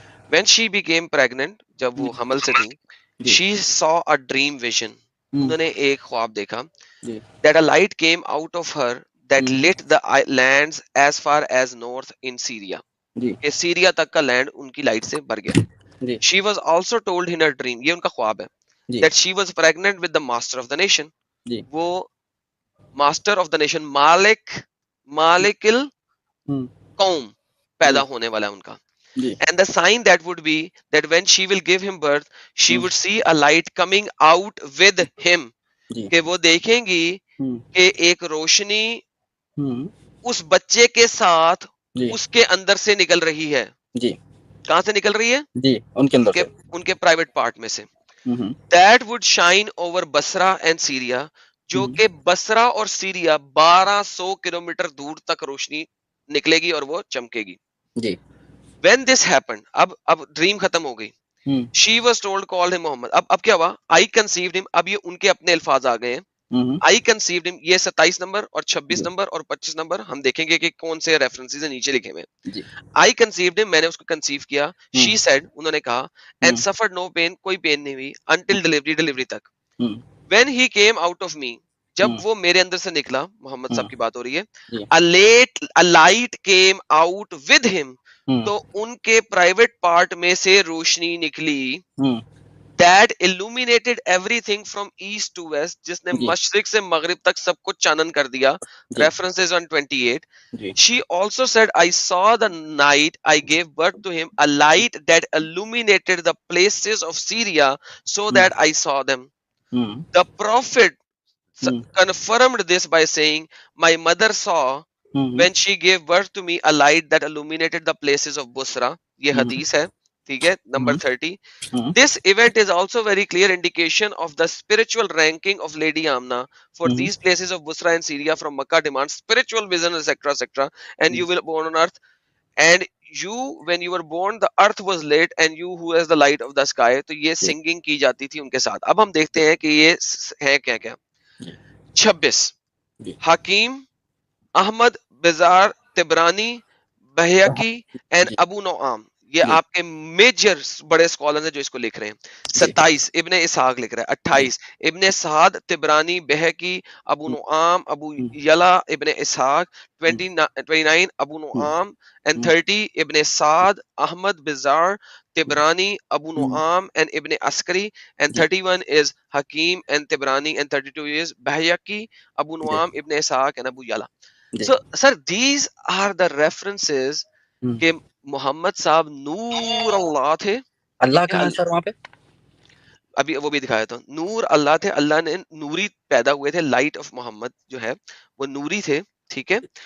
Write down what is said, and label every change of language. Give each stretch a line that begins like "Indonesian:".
English: when she became pregnant,
Urdu: جب وہ حمل سے تھی,
English: she saw a dream vision,
Urdu: انہوں نے ایک خواب دیکھا,
English: that a light came out of her that lit the lands as far as north in Syria,
Urdu: کہ سیریا تک کا لینڈ ان کی لائٹ سے بھر گیا.
English: she was also told in her dream,
Urdu: یہ ان کا خواب ہے,
English: that she was pregnant with the master of the nation,
Urdu: وہ ماسٹر آف دا نیشن, مالک القوم پیدا ہونے والا ہے ان کا.
English: And the sign that would be that when she will give him birth, she would see a light coming out with him,
Urdu: کہ وہ دیکھیں گی کہ ایک روشنی اس بچے کے ساتھ اس کے اندر سے نکل رہی ہے. کہاں سے نکل رہی ہے؟ ان کے پرائیویٹ پارٹ میں سے.
English: That would shine over Basra and Syria,
Urdu: جو کہ بصرہ اور سیریا 1200 کلومیٹر دور تک روشنی نکلے گی اور وہ چمکے گی.
English: When this happened,
Urdu: اب ڈریم ختم ہو گئی.
English: She was told, call him Muhammad.
Urdu: اب کیا ہوا؟
English: I conceived him.
Urdu: اب یہ ان کے اپنے الفاظ آ گئے ہیں.
English: I conceived him.
Urdu: یہ 27 نمبر اور 26 نمبر اور 25 نمبر ہم دیکھیں گے کہ کون سے ریفرنسز ہیں نیچے لکھے ہوئے.
English: I conceived him.
Urdu: میں نے اس کو کنسیو کیا.
English: She said,
Urdu: انہوں نے کہا,
English: and suffered no pain,
Urdu: کوئی پین نہیں ہوئی,
English: until delivery
Urdu: تک.
English: When he came out of me,
Urdu: جب وہ میرے اندر سے نکلا, محمد صاحب کی بات ہو رہی ہے,
English: a light came out with him,
Urdu: تو ان کے پرائیویٹ پارٹ میں سے روشنی نکلی,
English: that illuminated everything from east to west,
Urdu: جس نے مشرق سے مغرب تک سب کچھ چانن کر دیا.
English: References on 28. She also said, I saw the night I gave birth to him, a light that illuminated the places of Syria so that I saw them. The prophet confirmed this by saying, my mother saw when she gave birth to me a light that illuminated the places of Busra.
Urdu: یہ حدیث ہے, ٹھیک ہے.
English: Number 30. This event is also very clear indication of the spiritual ranking of Lady Amna, for these places of Busra and Syria from Makkah demand spiritual vision, etc., etc. And you will born on earth, and you, when you were born, the earth was lit, and you who has the light of the sky.
Urdu: تو یہ singing کی جاتی تھی ان کے ساتھ. اب ہم دیکھتے ہیں کہ یہ ہے کیا کیا. 26. حکیم, احمد, بزار, تبرانی, بہیقی اینڈ ابو نعام, یہ آپ کے میجر بڑے اسکالر ہیں جو اس کو لکھ رہے ہیں. 27 ابن اسحاق لکھ رہا ہے. 28 ابن سعد, تبرانی, بہیقی, ابو نعام, ابو یلا, ابن اسحاق.
English: 29 Abu Nu'am and 30 Ibn Saad, Ahmad, Bazzar, Tibrani, Abu Nu'am and Ibn Askari, and 31 is Hakim and Tibrani, and 32 is Bahyaki, Abu Nu'am, Ibn Ishaq and Abu Yala. So sir, these are the references
Urdu: کہ محمد صاحب نور اللہ تھے. اللہ کہاں ہے سر وہاں پہ؟ ابھی وہ بھی دکھایا تھا. نور اللہ تھے, اللہ نے نوری پیدا ہوئے تھے. لائٹ آف محمد جو ہے وہ نوری تھے, ٹھیک ہے.